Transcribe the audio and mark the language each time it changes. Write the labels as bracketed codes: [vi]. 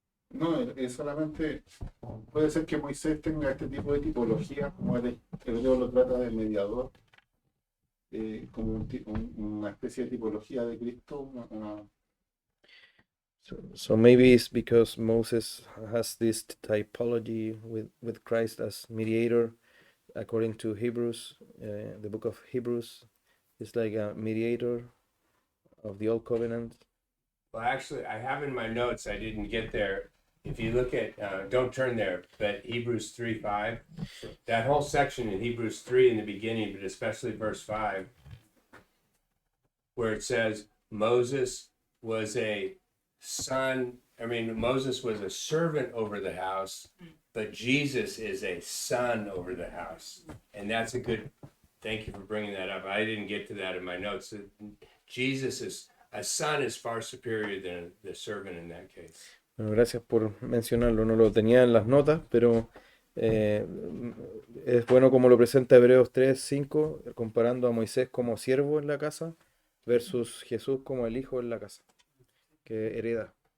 [es] No, es solamente, puede ser que Moisés tenga este tipo de tipología, como el hebreo lo trata de mediador, como una especie de tipología de Cristo, [en] So maybe it's because Moses has this typology with Christ as mediator, according to Hebrews, the book of Hebrews. It's like a mediator of the old covenant. Well, actually, I have in my notes. I didn't get there. If you look at, don't turn there, but Hebrews 3:5, that whole section in Hebrews 3 in the beginning, but especially verse 5, where it says Moses was a son. I mean, Moses was a servant over the house, but Jesus is a son over the house. And that's a good, thank you for bringing that up. I didn't get to that in my notes. Jesus is, a son is far superior than the servant in that case. [es] Bueno, gracias por mencionarlo. No lo tenía en las notas, pero es bueno como lo presenta Hebreos 3:5, comparando a Moisés como siervo en la casa versus Jesús como el hijo en la casa, que hereda.